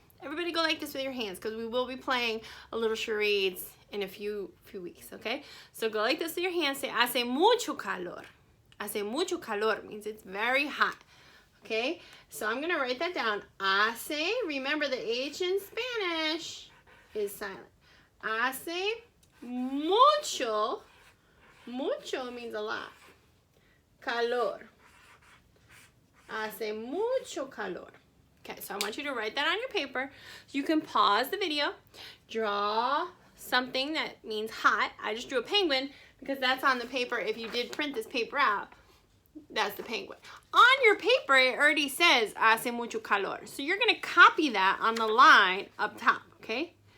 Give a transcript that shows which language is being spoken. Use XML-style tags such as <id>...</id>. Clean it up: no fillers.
<en>Everybody go like this with your hands because we will be playing a little charades in a few weeks, okay? So go like this with your hands. Say,</en> <es>hace mucho calor. Hace mucho calor</es> <en>means it's very hot, okay? So I'm going to write that down. Hace, remember the H in Spanish is silent.</en> <es>Hace mucho,</es> <en>mucho means a lot.</en> <es>Calor. Hace mucho calor.</es> <en>Okay, so I want you to write that on your paper. You can pause the video, draw something that means hot. I just drew a penguin because that's on the paper. If you did print this paper out, that's the penguin. On your paper, it already says</en> <es>hace mucho calor.</es> <en>So you're going to copy that on the line up top, okay?</en>